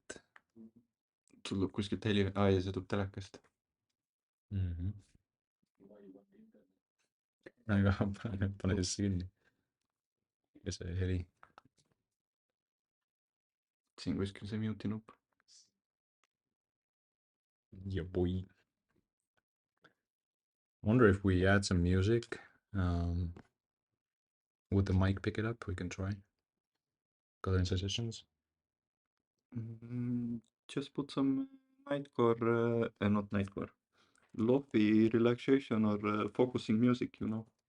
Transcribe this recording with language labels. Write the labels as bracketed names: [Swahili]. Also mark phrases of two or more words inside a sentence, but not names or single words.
[Estonian] sul tuleb kuskilt heli, ei, see tuleb telekast. aga pane sisse kinni. ja see heli. siin kuskil see mute'i nupp. [English] Yeah, boy. Wonder if we add some music. Would the mic pick it up? We can try. Got any suggestions? Just put some nightcore, not nightcore, lofi relaxation or focusing music, you know.